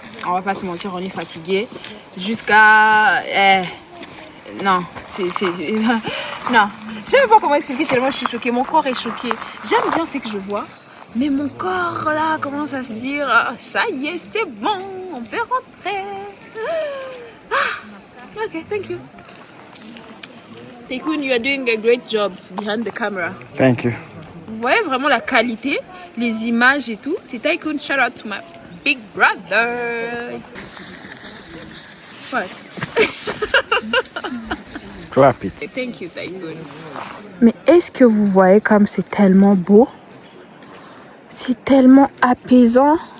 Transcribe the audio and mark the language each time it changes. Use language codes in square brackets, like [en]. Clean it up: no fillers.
[fr] On va pas se mentir, on est fatigué. Jusqu'à... non, non. Je sais même pas comment expliquer tellement je suis choquée. Mon corps est choqué. J'aime bien ce que je vois. Mais mon corps, là, commence à se dire... ça y est, c'est bon, on peut rentrer. [en] Ok, thank you. Tycoon, you are doing a great job behind the camera. Thank you. [fr] Vous voyez vraiment la qualité, les images et tout. C'est [en] Tycoon, shout out to my big brother. What? Clap it. Thank you, Tycoon. [fr] Mais est-ce que vous voyez comme c'est tellement beau? C'est tellement apaisant.